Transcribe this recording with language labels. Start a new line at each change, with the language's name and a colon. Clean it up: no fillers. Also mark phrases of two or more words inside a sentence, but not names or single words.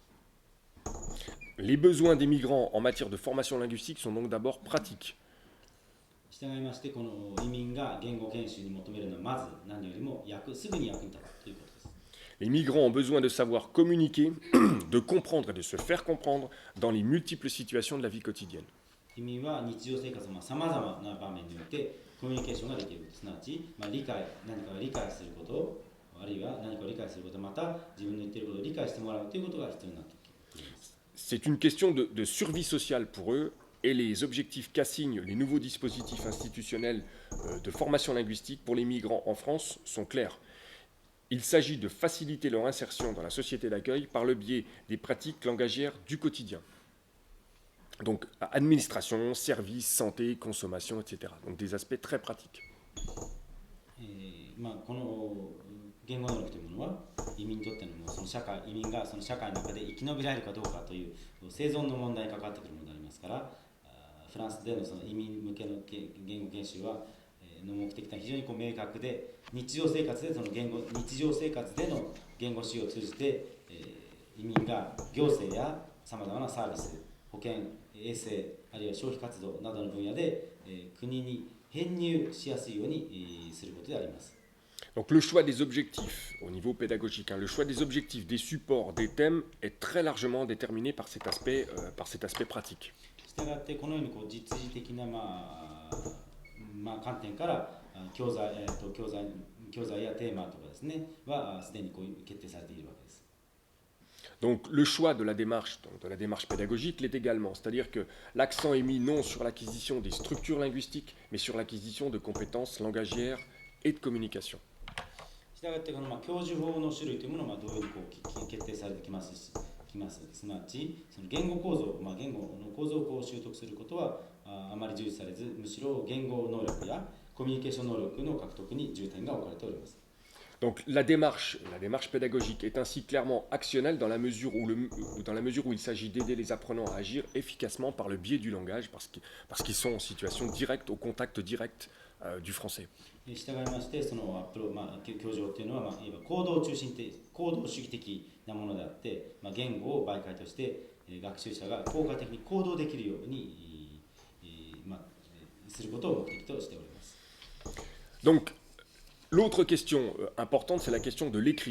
French: Les besoins des migrants en matière de formation linguistique sont donc d'abord pratiques.
Japanese: 従いましてこの移民が言語研修に求めるのはまず何よりもすぐに役に立つということです。
French: Les migrants ont besoin de savoir communiquer, de comprendre et de se faire comprendre dans les multiples situations de la vie quotidienne.
Japanese: 移民は日常生活のさまざまな場面においてコミュニケーションができる、すなわち、何かを理解すること、あるいは何かを理解すること、また自分の言っていることを理解してもらうということが必要になってきます。
French: C'est une question de survie sociale pour eux et les objectifs qu'assignent les nouveaux dispositifs institutionnels de formation linguistique pour les migrants en France sont clairs. Il s'agit de faciliter leur insertion dans la société d'accueil par le biais des pratiques langagières du quotidien. Donc administration, services, santé, consommation, etc. Donc des aspects très pratiques.
Japanese: この言語能力というものは移民にとってのその移民がその社会の中で生き延びられるかどうかという生存の問題に関わってくるものでありますから、フランスでのその移民向けの言語研修はの目的は非常に明確で、日常生活での言語使用を通じて、移民が行政やさまざまなサービス、保健、衛生、あるいは消費活動などの分野で、国に編入しやすいようにすることであります。
French: Donc le choix des objectifs au niveau pédagogique, le choix des objectifs, des supports, des thèmes est très largement déterminé par cet aspect pratique.
Japanese: したがってこのように実時的な、観点から教材やテーマとかですねはすでに決定されているわけです。
French: Donc le choix de la démarche pédagogique l'est également, c'est-à-dire que l'accent est mis non sur l'acquisition des structures linguistiques, mais sur l'acquisition de compétences langagières et de communication.
Japanese: したがってこの教授法の種類というものは同様に決定されてきますし、すなわちその言語構造、言語の構造を習得することはあまり重視されず、むしろ言語能力やコミュニケーション能力の獲得に重点が置かれております。
French: Donc la démarche pédagogique est ainsi clairement actionnelle dans la mesure où il s'agit d'aider les apprenants à agir efficacement par le biais du langage, parce qu'ils sont en situation directe, au contact direct du français.
Japanese: 従いまして、その教授法というのは、いわば行動主義的なものであって、言語を媒介として学習者が効果的に行動できるように、することを目的としております。
French: Donc, l'autre question importante, c'est la question de l'écrit.